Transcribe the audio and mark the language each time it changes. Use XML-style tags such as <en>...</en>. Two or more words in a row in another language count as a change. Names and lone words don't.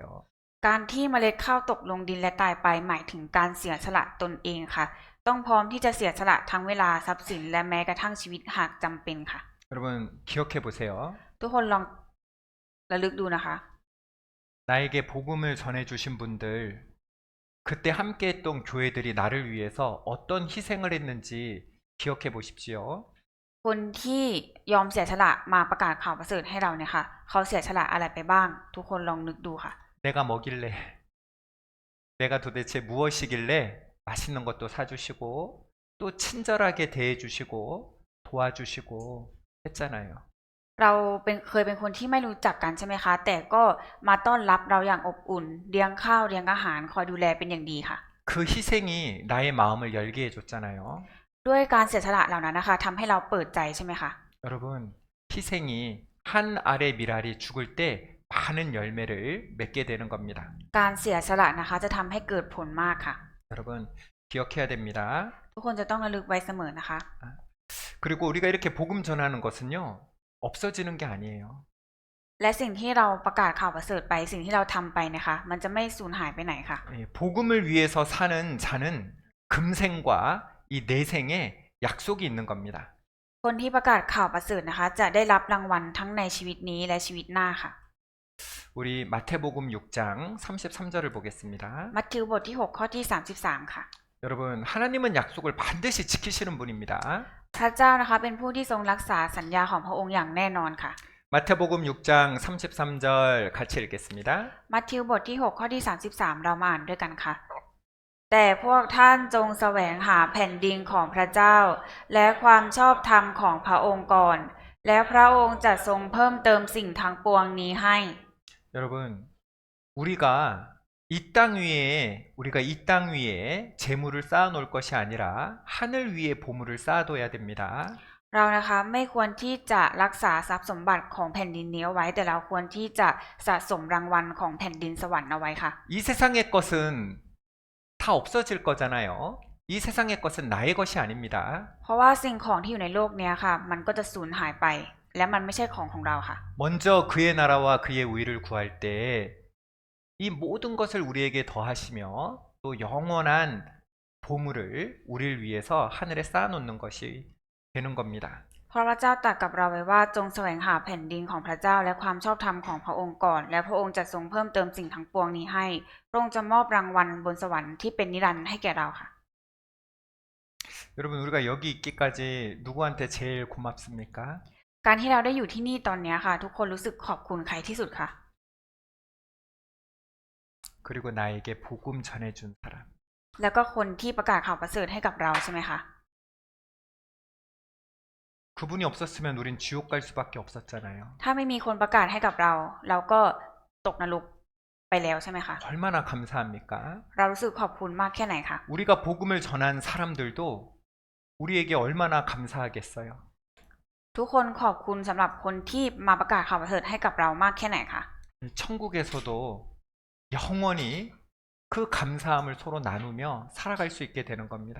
<th>การที่เมล็ดข้าวตกลงดินและตายไปหมายถึงการเสียสละตนเองค่ะ ต้องพร้อมที่จะเสียสละทั้งเวลาทรัพย์สินและแม้กระทั่งชีวิตหากจำเป็นค่ะ</th> <ko>여러분 기억해 보세요.</ko> <th>ทุกคนลองระลึกดูนะคะ</th> <ko>나에게 복음을 전해주신 분들 그때 함께했던 교회들이 나를 위해서 어떤 희생을 했는지 기억해 보십시오.</ko> <th>คนที่ยอมเสียสละมาประกาศข่าวประเสริฐให้เราเนี่ยค่ะเขาเสียสละอะไรไปบ้าง ทุกคนลองนึกดูค่ะ</th> <ko>내가 뭐길래 내가 도대체 무엇이길래 맛있는 것도 사주시고 또 친절하게 대해주시고 도와주시고 했잖아요.</ko> <th>เราเคยเป็นคนที่ไม่รู้จักกันใช่ไหมคะ แต่ก็มาต้อนรับเราอย่างอบอุ่นเลี้ยงข้าวเลี้ยงอาหารคอยดูแลเป็นอย่างดีค่ะ</th> <ko>그 희생이 나의 마음을 열게 해줬잖아요.</ko> <th>ด้วยการเสียสละเหล่านั้นนะคะทำให้เราเปิดใจใช่ไหมคะ</th> <ko>여러분 희생이 한 알의 밀알이 죽을 때 많은 열매를 맺게 되는 겁니다.</ko> <th>การเสียสละนะคะจะทำให้เกิดผลมากค่ะ</th> <ko>여러분 기억해야 됩니다.</ko> <th>ทุกคนจะต้องระลึกไว้เสมอนะคะ</th> <ko>그리고 우리가 이렇게 복음 전하는 것은요 없어지는 게 아니에요.</ko> <th>และสิ่งที่เราประกาศข่าวประเสริฐไปสิ่งที่เราทำไปนะคะมันจะไม่สูญหายไปไหนค่ะ</th> <ko>예, 복음을 위해서 사는 자는 금생과 이 내생에 약속이 있는 겁니다.</ko> <th>คนที่ประกาศข่าวประเสริฐนะคะจะได้รับรางวัลทั้งในชีวิตนี้และชีวิตหน้าค่ะ</th> <ko>우리 마태복음 6장 33절을 보겠습니다.</ko> <th>มัทธิวบทที่6ข้อที่33ค่ะ</th> <ko>여러분, 하나님은 약속을 반드시 지키시는 분입니다.</ko> <th>พระเจ้านะคะเป็นผู้ที่ทรงรักษาสัญญาของพระองค์อย่างแน่นอนค่ะ</th> <ko>마태복음 6장 33절 같이 읽겠습니다.</ko> <th>มัทธิวบทที่6ข้อที่33เรามาอ่านด้วยกันค่ะ แต่พวกท่านจงแสวงหาแผ่นดินของพระเจ้า และความชอบธรรมของพระองค์ก่อน และพระองค์จะทรงเพิ่มเติมสิ่งทั้งปวงนี้ให้</th> <ko>여러분, 우리가 이 땅 위에 재물을 쌓아 놓을 것이 아니라 하늘 위에 보물을 쌓아둬야 됩니다.</ko> <th>เรานะคะไม่ควรที่จะรักษาทรัพย์สมบัติของแผ่นดินนี้เอาไว้แต่เราควรที่จะสะสมรางวัลของแผ่นดินสวรรค์เอาไว้ค่ะ</th> <ko>이 세상의 것은 다 없어질 거잖아요. 이 세상의 것은 나의 것이 아닙니다.</ko> <th>เพราะว่าสิ่งของที่อยู่ในโลกเนี้ยค่ะ มันก็จะสูญหายไป และมันไม่ใช่ของเราค่ะ</th> <ko>먼저 그의 나라와 그의 의를 구할 때 이 모든 것을 우리에게 더하시며 또 영원한 보물을 우리를 위해서 하늘에 쌓아놓는 것이 되는 겁니다.</ko> <th>เพราะพระเจ้าตรัสกับเราไว้ว่าจงแสวงหาแผ่นดินของพระเจ้าและความชอบธรรมของพระองค์ก่อน และพระองค์จะทรงเพิ่มเติมสิ่งทั้งปวงนี้ให้พระองค์จะมอบรางวัลบนสวรรค์ที่เป็นนิรันดร์ให้แก่เราค่ะ</th> <ko>여러분, 우리가 여기 있기까지 누구한테 제일 고맙습니까?</ko> <th>การที่เราได้อยู่ที่นี่ตอนนี้ค่ะ ทุกคนรู้สึกขอบคุณใครที่สุดค่ะ</th> <ko>그리고 나에게 복음 전해준 사람.</ko> <th>แล้วก็คนที่ประกาศข่าวประเสริฐให้กับเราใช่ไหมคะ</th> <ko>그분이 없었으면 우린 지옥 갈 수밖에 없었잖아요.</ko> <th>ถ้าไม่มีคนประกาศให้กับเรา เราก็ตกนรกไปแล้วใช่ไหมคะ</th> <ko>얼마나 감사합니까?</ko> <th>เรารู้สึกขอบคุณมากแค่ไหนคะ</th> <ko>우리가 복음을 전한 사람들도 우리에게 얼마나 감사하겠어요.</ko> <th>ทุกคนขอบคุณสำหรับคนที่มาประกาศข่าวประเสริฐให้กับเรามากแค่ไหนคะ</th> <ko>천국에서도 영원히 그 감사함을 서로 나누며 살아갈 수 있게 되는 겁니다.</ko>